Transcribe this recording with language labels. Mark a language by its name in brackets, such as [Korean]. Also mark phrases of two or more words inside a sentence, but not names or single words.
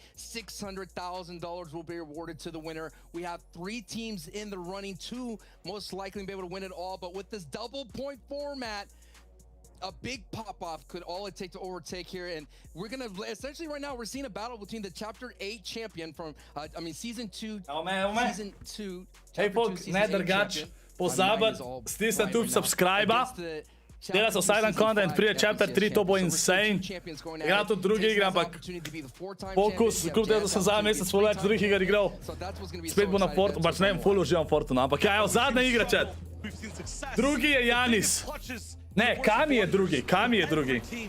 [English] $600,000 will be awarded to the winner. We have 3 teams in the running, 2 most likely to be able to win it all, but with this double point format, a big pop-off could all it take to overtake here. And we're gonna essentially right now we're seeing a battle between the chapter 8 champion from season 2 season 2 [Slovenian] Hej folk, ne drgač, pozabat, stisnite tu subscribe-a, dela se [English] silent content, [Slovenian] prije chapter 3, to bo insane. Igram tudi druge igre, ampak fokus, kljub tega, da sem zadnji mesec full več drugih iger igral, spet bo na Fortu, pač ne vem, full uživam Fortu, ampak ja, evo, zadnja igra, chat. Drugi je Janis. Ne, Kami je drugi.